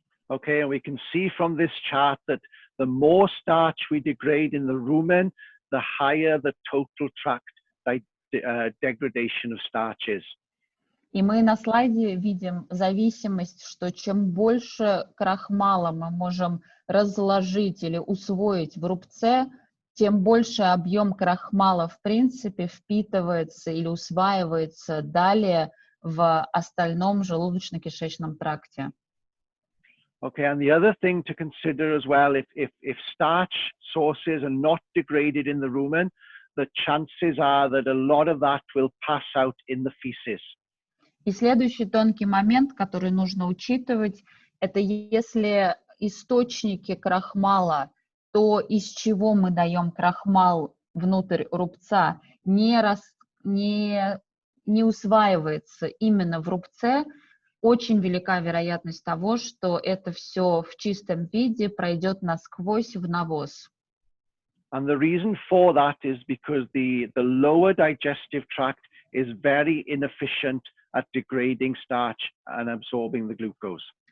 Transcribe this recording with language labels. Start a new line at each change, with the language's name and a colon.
English: Okay, and we can see from this chart that the more starch we degrade in the rumen, the higher the total tract degradation of starches.
Russian: И мы на слайде видим зависимость, что чем больше крахмала мы можем разложить или усвоить в рубце, тем больше объем крахмала в принципе впитывается или усваивается далее в остальном желудочно-кишечном тракте.
English: Okay, and the other thing to consider as well, if starch sources are not degraded in the rumen, the chances are that a lot of that will pass out in the feces.
Russian: И следующий тонкий момент, который нужно учитывать, это если источники крахмала, то из чего мы даем крахмал внутрь рубца, не усваивается именно в рубце, очень велика вероятность того, что это все в чистом виде пройдет насквозь в навоз.
English: And the reason for that is because the lower digestive tract is very inefficient at degrading starch and absorbing the glucose.